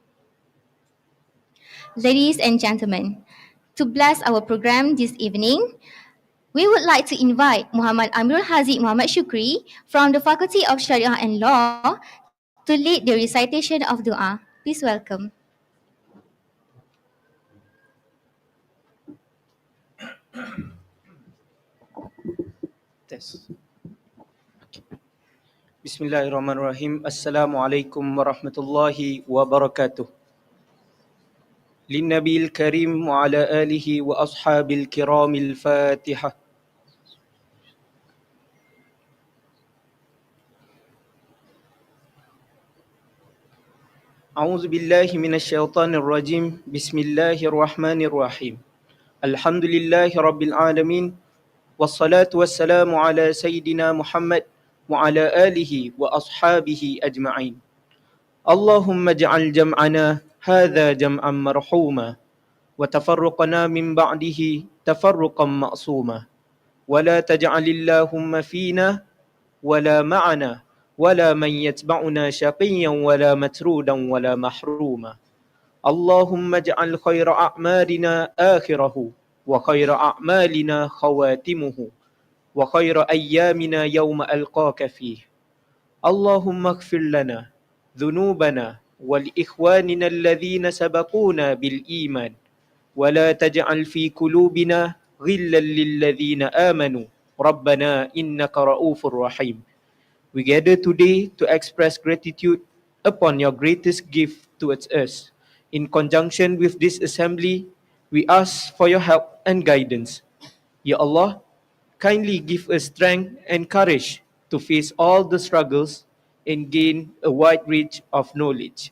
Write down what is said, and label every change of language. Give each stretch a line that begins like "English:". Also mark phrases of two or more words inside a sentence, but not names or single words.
English: Ladies and gentlemen, to bless our program this evening, we would like to invite Muhammad Amirul Haziq Muhammad Shukri from the Faculty of Sharia and Law to lead the recitation of dua. Please welcome. Test.
Arabic: بسم الله الرحمن الرحيم. السلام عليكم ورحمة الله وبركاته. للنبي الكريم وعلى آله وأصحابه الكرام الفاتحة. أعوذ بالله من الشيطان الرجيم. بسم الله الرحمن الرحيم الحمد لله رب العالمين. والصلاة والسلام على سيدنا محمد وعلى آله وأصحابه أجمعين. اللهم اجعل جمعنا هذا جمعا مرحوما وتفرقنا من بعده تفرقا معصوما ولا تجعل اللهم فينا ولا معنا ولا من يتبعنا شقيا ولا مطرودا ولا محروما. اللهم اجعل خير أعمالنا آخره وخير أعمالنا خواتيمه وخير أيامنا يوم ألقاك فيه. اللهم اغفر لنا ذنوبنا ولإخواننا الذين سبقونا بالإيمان ولا تجعل في قلوبنا غلا للذين آمنوا ربنا إنك رؤوف رحيم.
English: We gather today to express gratitude upon your greatest gift towards us. In conjunction with this assembly, we ask for your help and guidance.
Arabic: يا الله,
English: kindly give us strength and courage to face all the struggles and gain a wide range of knowledge.